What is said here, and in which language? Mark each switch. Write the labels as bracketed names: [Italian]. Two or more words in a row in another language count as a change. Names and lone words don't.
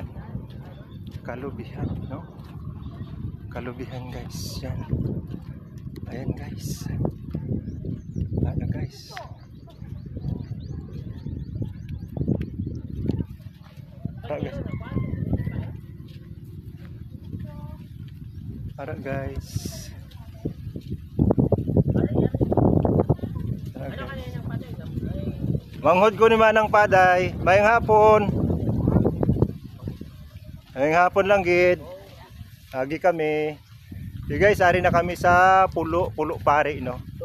[Hiligaynon] Kalubihan, no? Kalubihan guys, yan. Ayan guys. Ano guys? Para guys. Manghod ko ni Manang Paday. Mayang hapon. Mayang hapon lang gid. Agi kami. So guys, ari na kami sa Pulo Pari, no.